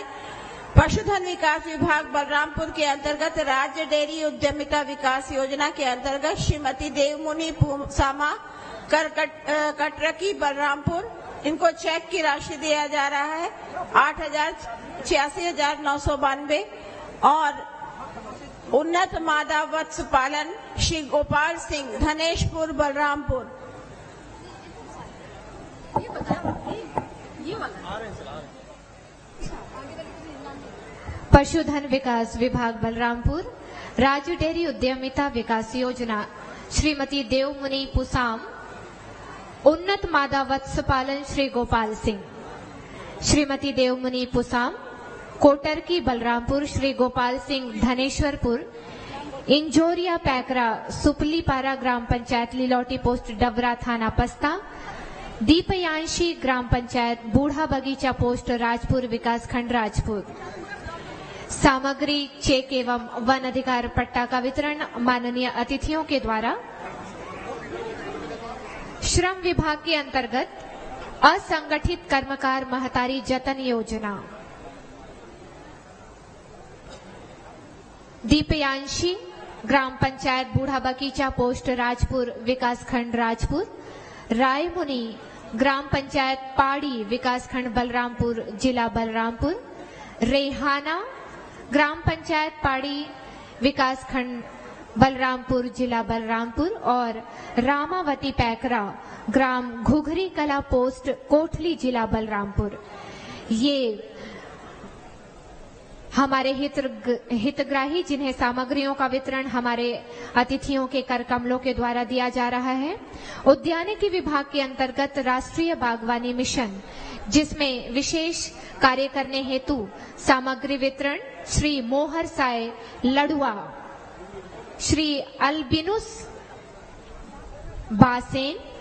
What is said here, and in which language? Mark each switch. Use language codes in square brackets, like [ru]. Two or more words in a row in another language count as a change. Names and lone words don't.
[hi] पशुधन विकास विभाग बलरामपुर के अंतर्गत राज्य डेयरी उद्यमिता विकास योजना के अंतर्गत श्रीमती देवमुनि पुसामा कटरकी बलरामपुर, इनको चेक की राशि दिया जा रहा है 86,992 और उन्नत मादा वत्स पालन श्री गोपाल सिंह धनेशपुर बलरामपुर। पशुधन विकास विभाग बलरामपुर राज्य डेयरी उद्यमिता विकास योजना श्रीमती देवमुनि पुसाम, उन्नत मादा वत्स पालन श्री गोपाल सिंह। श्रीमती देवमुनि पुसाम कोटरकी बलरामपुर, श्री गोपाल सिंह धनेश्वरपुर, इंजोरिया पैकरा सुपलीपारा ग्राम पंचायत लिलौटी पोस्ट डबरा थाना पस्ता, दीपयांशी ग्राम पंचायत बूढ़ा बगीचा पोस्ट राजपुर विकासखंड राजपुर। सामग्री चेक एवं वन अधिकार पट्टा का वितरण माननीय अतिथियों के द्वारा श्रम विभाग के अंतर्गत असंगठित कर्मकार महतारी जतन योजना, दीपयांशी ग्राम पंचायत बूढ़ा बगीचा पोस्ट राजपुर विकासखंड राजपुर, रायमुनि ग्राम पंचायत पाड़ी विकासखंड बलरामपुर जिला बलरामपुर, रेहाना ग्राम पंचायत पाड़ी विकासखंड बलरामपुर जिला बलरामपुर और रामावती पैकरा ग्राम घुघरी कला पोस्ट कोटली जिला बलरामपुर। ये हमारे हितग्राही जिन्हें सामग्रियों का वितरण हमारे अतिथियों के कर कमलों के द्वारा दिया जा रहा है। उद्यानिकी विभाग के अंतर्गत राष्ट्रीय बागवानी मिशन, जिसमें विशेष कार्य करने हेतु सामग्री वितरण श्री मोहर साय लड़ुआ, श्री अल्बिनुस बासेन।